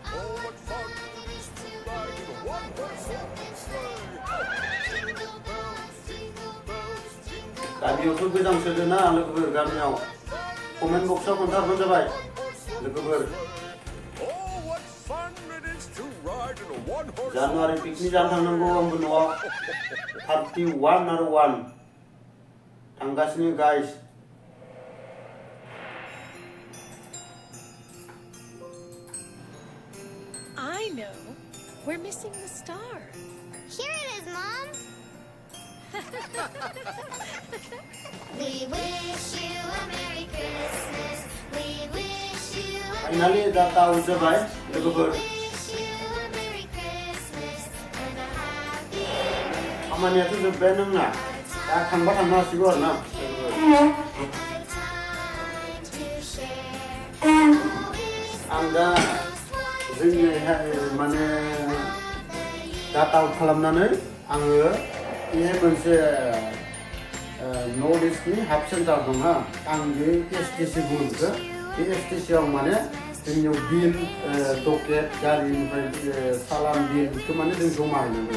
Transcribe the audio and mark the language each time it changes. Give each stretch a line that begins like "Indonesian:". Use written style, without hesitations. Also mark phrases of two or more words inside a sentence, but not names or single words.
Bodo: गामियावथ' गोजांसोदोंना लोगोफोर गामियाव कमेन्ट बक्सआव खोन्थाहरबानो जाबाय लोगोफोर। जानुवारि पिकनिक जानो थांनांगौ आंबो न'आव 31 आरो 1 थांगासिनो गाइस।
English: I know. We're missing the star. Here it is, Mom. We wish you a Merry Christmas. We wish you a
Bodo: Finally
English: data out
Bodo: जाबाय लोगोफोर।
English: Merry Christmas and a happy
Bodo: खामानियाथ' जोब्बाय नोंना दा थांबा थांनो हासिगौ आरोना
English: time to share.
Bodo: आं दा जोंनि माने
English: data out
Bodo: खालामनानै आङो बे मोनसे
English: North Eastनि hub centre
Bodo: दंना आं बे STC बुङो बेखौ। बे STCआव माने जोंनियाव
English: bill docket
Bodo: गारिनिफ्राय सालान बिल बेखौ माने जों जमा हैनांगौ।